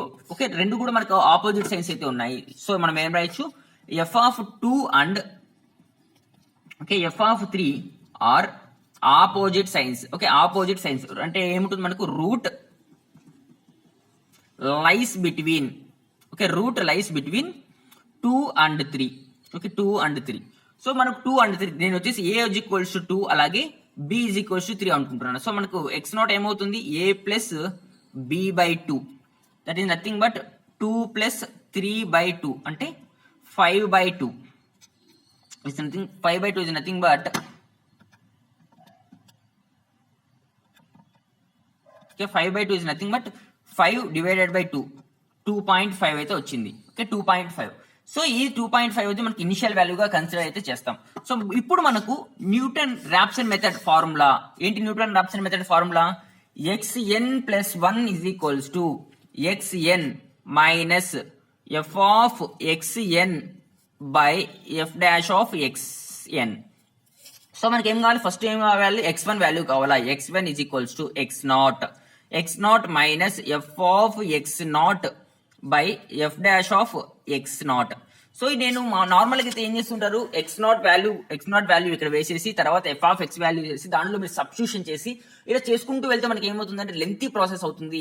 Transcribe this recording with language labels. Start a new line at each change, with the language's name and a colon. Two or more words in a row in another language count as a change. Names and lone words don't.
Telugu: ఓకే, రెండు కూడా మనకు
English: opposite signs
Telugu: అయితే ఉన్నాయి.
English: సో
Telugu: మనం ఏం రాయొచ్చు?
English: f(2) and okay f(3) are opposite signs. okay, opposite signs
Telugu: అంటే ఏముంటుంది? మనకు
English: root lies between. okay, root lies between 2 and 3. ఓకే, 2 and 3.
Telugu: సో మనకు 2 and 3 నేను వచ్చేసి a = 2 అలాగే b = 3 అనుకుంటున్నాను. సో మనకు x0 ఏమవుతుంది? a + b/2.
English: that is nothing but 2 + 3/2 అంటే 5/2. Is nothing. 5/2 is nothing but okay, 5/2 is nothing but 5 divided by 2.
Telugu: 2.5 అయితే వచ్చింది. ఓకే, 2.5. సో ఈ 2.5 అయితే మనకి
English: initial valueగా consider
Telugu: అయితే చేస్తాం. సో ఇప్పుడు మనకు న్యూటన్ రాప్సన్
English: method formula
Telugu: ఏంటి?
English: Newton Raphson method formula xn + 1 = xn minus f(xn) by f(xn).
Telugu: సో మనకి ఏం కావాలి? ఫస్ట్ ఏం కావాలి? x1 వాల్యూ కావాలా?
English: x1 = x0 minus f(x0) by f(x0).
Telugu: సో నేను నార్మల్ గా అయితే ఏం చేస్తుంటారు? x0 వాల్యూ ఇక్కడ వేసేసి తర్వాత f(x) వాల్యూ చేసి దాంట్లో మీరు సబ్స్టిట్యూషన్ చేసి ఇలా చేసుకుంటూ వెళ్తే మనకి ఏమవుతుందంటే
English: lengthy process
Telugu: అవుతుంది.